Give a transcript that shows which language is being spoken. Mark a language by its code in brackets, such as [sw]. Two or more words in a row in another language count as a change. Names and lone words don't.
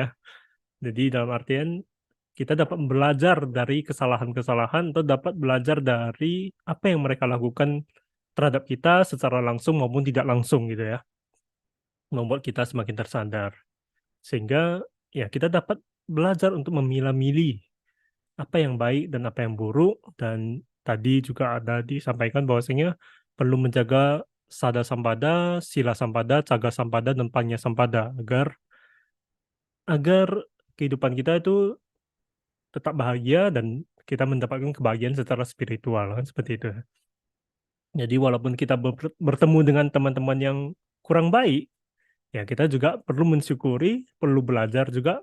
[id] Jadi dalam artian kita dapat belajar dari kesalahan-kesalahan atau dapat belajar dari apa yang mereka lakukan terhadap kita secara langsung maupun tidak langsung gitu ya. Membuat kita semakin tersadar. Sehingga ya kita dapat belajar untuk memilah-milih apa yang baik dan apa yang buruk. Dan tadi juga ada disampaikan bahwasanya perlu menjaga [pi] sada sampada, sila sampada, caga sampada, [id] dan [pi] panya sampada [id] agar kehidupan kita itu tetap bahagia dan kita mendapatkan kebahagiaan secara spiritual kan seperti itu. Jadi walaupun kita bertemu dengan teman-teman yang kurang baik, Ya, kita juga perlu mensyukuri, perlu belajar juga.